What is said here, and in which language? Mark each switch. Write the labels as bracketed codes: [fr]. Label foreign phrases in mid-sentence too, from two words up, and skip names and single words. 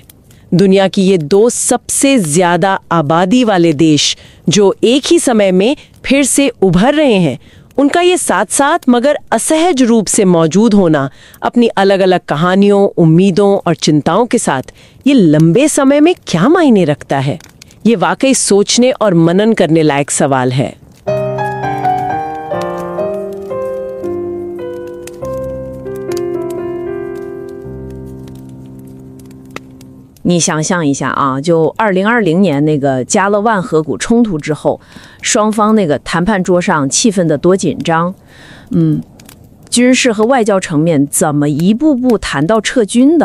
[hi] दुनिया की ये दो सबसे ज्यादा आबादी वाले देश जो एक ही समय में फिर से उभर रहे हैं, उनका ये साथ साथ मगर असहज रूप से मौजूद होना, अपनी अलग अलग कहानियों, उम्मीदों और चिंताओं के साथ, ये लंबे समय में क्या मायने रखता है? ये वाकई सोचने और मनन करने लायक सवाल है। [zh] 你想象一下啊，就2020年那个加勒万河谷冲突之后，双方那个谈判桌上气氛的多紧张，军事和外交层面怎么一步步谈到撤军的？